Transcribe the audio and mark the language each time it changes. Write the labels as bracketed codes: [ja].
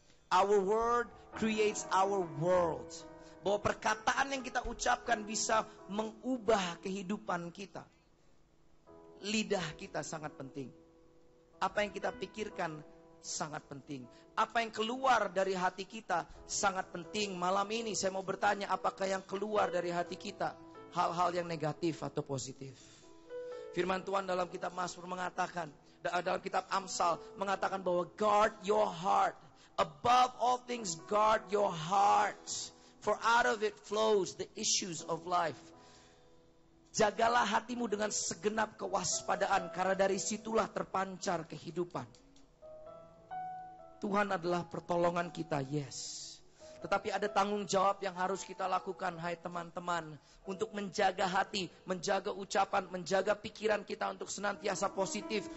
[en] Our word creates our world. [id] Bahwa perkataan yang kita ucapkan bisa mengubah kehidupan kita. Lidah kita sangat penting. Apa yang kita pikirkan sangat penting. Apa yang keluar dari hati kita sangat penting. Malam ini saya mau bertanya, apakah yang keluar dari hati kita hal-hal yang negatif atau positif? Firman Tuhan dalam kitab Mazmur mengatakan, dalam kitab Amsal mengatakan bahwa [en] guard your heart. Above all things guard your heart. For out of it flows the issues of life. [id] Jagalah hatimu dengan segenap kewaspadaan, karena dari situlah terpancar kehidupan. Tuhan adalah pertolongan kita, yes. Tetapi ada tanggung jawab yang harus kita lakukan, hai teman-teman. Untuk menjaga hati, menjaga ucapan, menjaga pikiran kita untuk senantiasa positif.